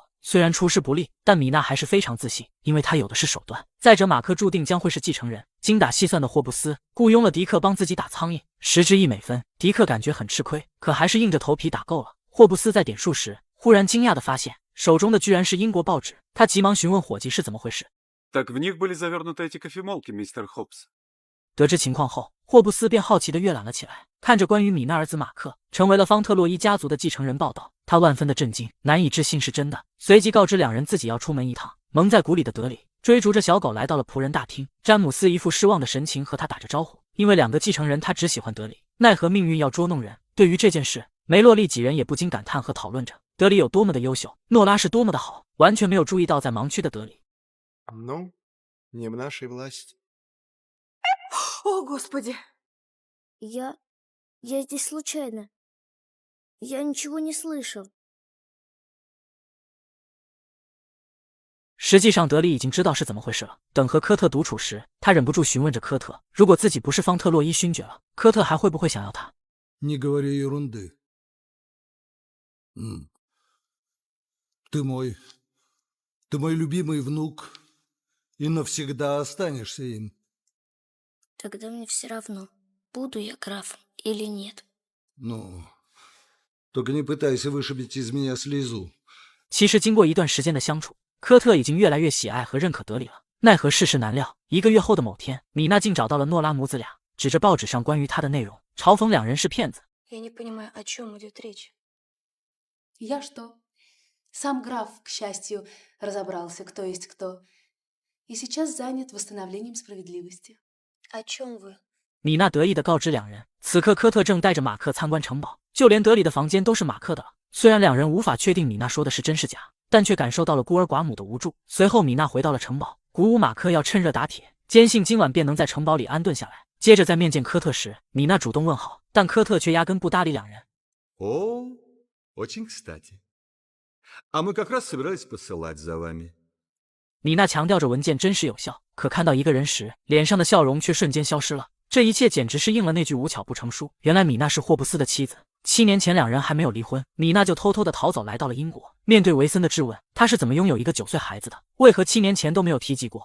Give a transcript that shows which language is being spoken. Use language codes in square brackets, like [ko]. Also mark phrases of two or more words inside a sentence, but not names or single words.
[zh] 虽然出师不利，但米娜还是非常自信，因为她有的是手段。再者，马克注定将会是继承人。精打细算的霍布斯雇佣了迪克帮自己打苍蝇，10支1美分。迪克感觉很吃亏，可还是硬着头皮打够了。霍布斯在点数时，忽然惊讶地发现手中的居然是英国报纸，他急忙询问伙计是怎么回事。 [ru] Так в них были завернуты эти кофемолки, мистер Хопс. [zh] 得知情况后，霍布斯便好奇地阅览了起来，看着关于米娜儿子马克成为了方特洛伊家族的继承人报道，他万分的震惊，难以置信是真的。随即告知两人自己要出门一趟。蒙在鼓里的德里追逐着小狗来到了仆人大厅，詹姆斯一副失望的神情和他打着招呼，因为2个继承人他只喜欢德里，奈何命运要捉弄人。对于这件事，梅洛丽几人也不禁感叹和讨论着德里有多么的优秀，诺拉是多么的好，完全没有注意到在盲区的德里。 [ru] Ну, не в нашей власти. О, Господи! Я здесь случайно. Я ничего не слышал. [zh] 实际上德里已经知道是怎么回事了。等和科特独处时，他忍不住询问着科特，如果自己不是方特洛伊勋爵了，科特还会不会想要他？ [ru] Не говори ерунды. Ты мой любимый внук и навсегда останешься им. Тогда мне все равно, буду я графом или нет. Ну, только не пытайся вышибить из меня слезу. [zh] 其实经过一段时间的相处，科特已经越来越喜爱和认可德里了。奈何世事难料，1个月后的某天，米娜竟找到了诺拉母子俩，指着报纸上关于他的内容，嘲讽两人是骗子。 [ru] Я не понимаю, о чем идет речь. Я что? Сам граф, к счастью, разобрался, кто есть кто, и сейчас занят восстановлением справедливости. О чем вы? [zh] 米娜得意地告知两人，此刻科特正带着马克参观城堡，就连德里的房间都是马克的了。虽然两人无法确定米娜说的是真是假，但却感受到了孤儿寡母的无助。随后米娜回到了城堡，鼓舞马克要趁热打铁，坚信今晚便能在城堡里安顿下来。接着在面见科特时，米娜主动问好，但科特却压根不搭理两人。 [ru] О, очень кстати. А мы как раз собирались посылать за вами. [zh] 米娜强调着文件真实有效，可看到一个人时，脸上的笑容却瞬间消失了。这一切简直是应了那句无巧不成书。原来米娜是霍布斯的妻子，7年前两人还没有离婚，米娜就偷偷的逃走来到了英国。面对维森的质问，他是怎么拥有一个9岁孩子的？为何7年前都没有提及过？